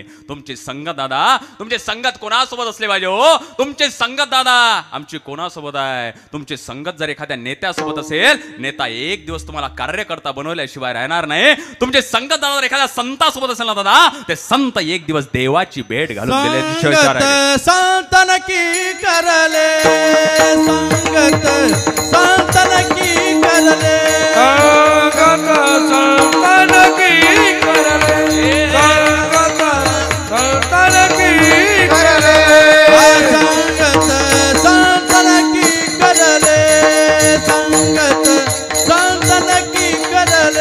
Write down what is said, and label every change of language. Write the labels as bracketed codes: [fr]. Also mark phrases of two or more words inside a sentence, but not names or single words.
[mr] तुमची संगत दादा, तुमची संगत कोणासोबत असली पाहिजे हो? तुमची संगत दादा आमची कोणासोबत आहे? तुमची संगत जर एखाद्या नेत्यासोबत असेल, नेता एक दिवस तुम्हाला कार्यकर्ता बनवल्याशिवाय राहणार नाही. तुमची संगत दादा जर एखाद्या संतासोबत असेल ना दादा, ते संत एक दिवस देवाची भेट घालून दिल्याशिवाय [hi] संतन की करले, संगत संतन की करले, संगत संतन की करले, संगत संतन की करले, संगत संतन की करले, संगत संतन की करले,